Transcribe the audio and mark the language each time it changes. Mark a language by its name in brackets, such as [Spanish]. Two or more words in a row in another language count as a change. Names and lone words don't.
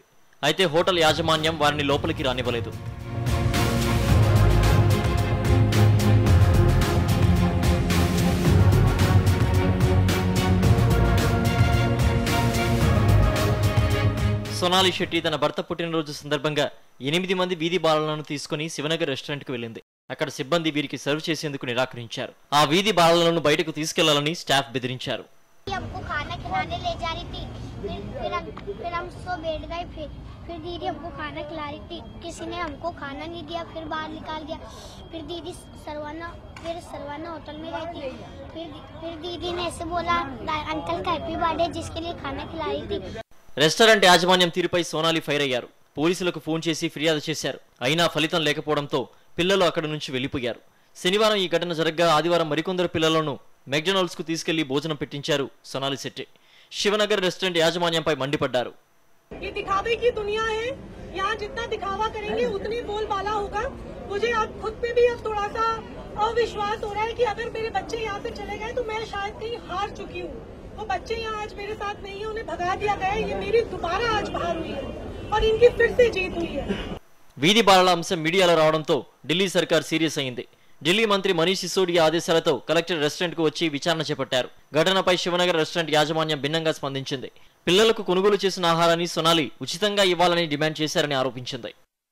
[Telugu] అయితే హోటల్ యాజమాన్యం వారిని లోపలికి రానివ్వలేదు. సోనాలి శెట్టి తన భర్త పుట్టినరోజు సందర్భంగా 8 మంది వీధి బాలలను తీసుకుని శివనగర్ రెస్టారెంట్ కు వెళ్ళింది. అక్కడ సిబ్బంది వీరికి సర్వ్ చేసేందుకు నిరాకరించారు. ఆ వీధి బాలలను బయటకు తీసుకెళ్లాలని స్టాఫ్ బెదిరించారు. [Hindi] फिर दीदी हमको खाना खिला रही थी, किसी ने हमको खाना नहीं दिया, फिर बाहर निकाल दिया। फिर दीदी सरवाना होटल में रहती, फिर दीदी ने ऐसे बोला अंकल का [English] happy birthday [Hindi] जिसके लिए खाना खिला रही थी। [Telugu] రెస్టారెంట్ యాజమాన్యం తీరుపై సోనాలి ఫైర్ అయ్యారు. పోలీసులకు ఫోన్ చేసి ఫిర్యాదు చేశారు. అయినా ఫలితం లేకపోవడంతో పిల్లలు అక్కడి నుంచి వెళ్లిపోయారు. శనివారం ఈ ఘటన జరగ్గా ఆదివారం మరికొందరు పిల్లలను మెక్డొనాల్డ్స్ కు తీసుకెళ్లి భోజనం పెట్టించారు సోనాలి శెట్టి. శివనగర్ రెస్టారెంట్ యాజమాన్యంపై మండిపడ్డారు. [Hindi] ये दिखावे की दुनिया है, यहाँ जितना दिखावा करेंगे उतनी बोलबाला होगा। मुझे अब खुद पे भी अब थोड़ा सा अविश्वास हो रहा है कि अगर मेरे बच्चे यहाँ से चले गए तो मैं शायद कहीं हार चुकी हूँ। वो बच्चे यहाँ आज मेरे साथ नहीं है, उन्हें भगा दिया गया है। ये मेरी दोबारा आज हार हुई है और इनकी फिर से जीत हुई है। [Telugu] వీధి బాలల అంశం మీడియాలో రావడంతో ఢిల్లీ సర్కార్ సీరియస్ అయింది. ఢిల్లీ మంత్రి మనీష్ సిసోడియా ఆదేశాలతో కలెక్టర్ రెస్టారెంట్ కు వచ్చి విచారణ చేపట్టారు. ఘటనపై శివనగర్ రెస్టారెంట్ యాజమాన్యం భిన్నంగా స్పందించింది. పిల్లలకు కొనుగోలు చేసిన ఆహారాన్ని సోనాలి ఉచితంగా ఇవ్వాలని డిమాండ్ చేశారని ఆరోపించింది.